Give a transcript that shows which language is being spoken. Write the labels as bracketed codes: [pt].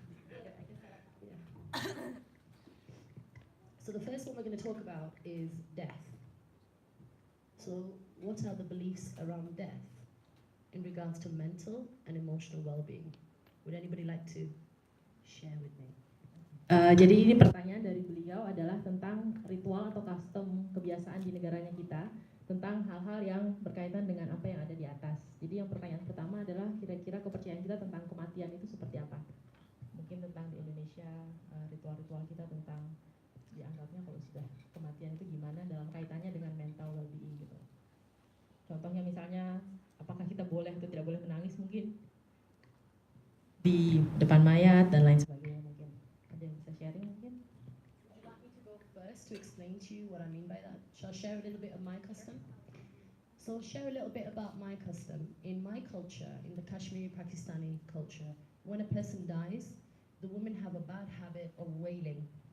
[en] Yeah. So the first one we're going to talk about is death. So what are the beliefs around death in regards to mental and emotional well-being? Would anybody like to share with me? [id] Jadi ini pertanyaan dari beliau adalah tentang ritual atau custom kebiasaan di negaranya kita, tentang hal-hal yang berkaitan dengan apa yang ada di atas. Jadi yang pertanyaan pertama adalah kira-kira kepercayaan kita tentang kematian itu seperti apa? Mungkin tentang di Indonesia, ritual-ritual kita tentang dianggapnya kalau sudah kematian itu gimana dalam kaitannya dengan mental well-being gitu. Contohnya misalnya, apakah kita boleh atau tidak boleh menangis mungkin di depan mayat dan lain sebagainya mungkin. Ada yang bisa sharing mungkin? [en] Would you like me to go first to explain to you what I mean by that? Shall I share a little bit of my custom? So I'll share a little bit about my custom. In my culture, in the Kashmiri Pakistani culture, when a person dies, the women have a bad habit of wailing.